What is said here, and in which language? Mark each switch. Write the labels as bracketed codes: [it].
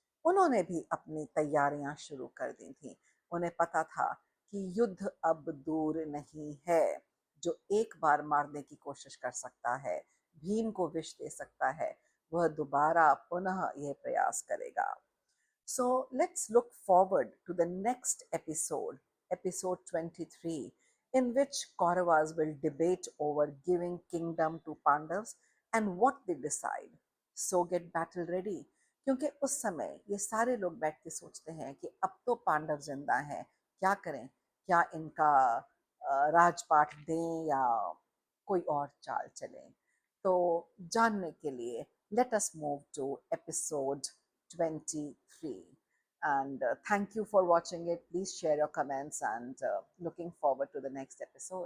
[hi] उन्होंने भी अपनी तैयारियां शुरू कर दी थी। उन्हें पता था कि युद्ध अब दूर नहीं है। जो एक बार मारने की कोशिश कर सकता है, भीम को विष दे सकता है, वह दोबारा पुनः यह प्रयास करेगा। [en] So let's look forward to the next episode, episode 23, in which Kauravas will debate over giving kingdom to Pandavas and what they decide. So get battle ready. [hi] क्योंकि उस समय ये सारे लोग बैठ के सोचते हैं कि अब तो पांडव जिंदा हैं, क्या करें? क्या इनका राजपाट दें या कोई और चाल चलें? तो जानने के लिए [en] let us move to episode 23. And thank you for watching it. Please share your comments and looking forward to the next episode.